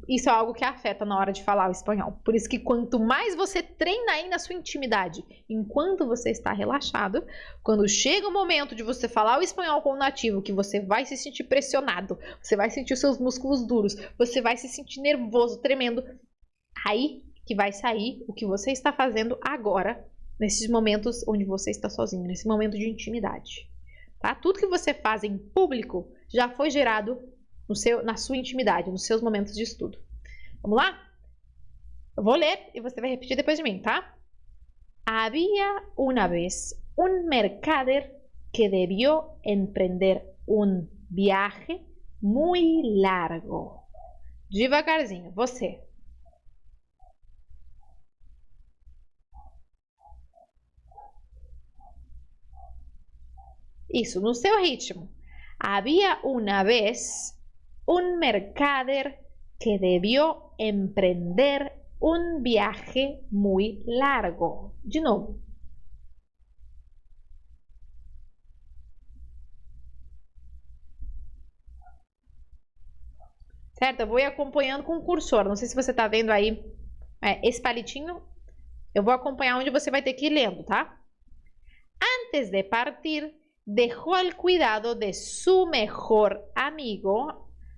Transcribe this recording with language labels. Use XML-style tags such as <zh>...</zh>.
<pt>Isso é algo que afeta na hora de falar o espanhol. Por isso que quanto mais você treina aí na sua intimidade, enquanto você está relaxado, quando chega o momento de você falar o espanhol com o nativo, que você vai se sentir pressionado, você vai sentir os seus músculos duros, você vai se sentir nervoso, tremendo, aí que vai sair o que você está fazendo agora, nesses momentos onde você está sozinho, nesse momento de intimidade. Tá? Tudo que você faz em público já foi gerado na sua intimidade, nos seus momentos de estudo. Vamos lá? Eu vou ler e você vai repetir depois de mim, tá?</pt> <es>Había una vez un mercader que debió emprender un viaje muy largo.</es> <pt>Devagarzinho, você. Isso, no seu ritmo.</pt> <es>Había una vez un mercader que debió emprender un viaje muy largo.</es> <pt>De novo. Certo? Eu vou ir acompanhando com o cursor. Não sei se você está vendo aí esse palitinho. Eu vou acompanhar onde você vai ter que ir lendo, tá?</pt> <es>Antes de partir, dejó al cuidado de su mejor amigo.</es>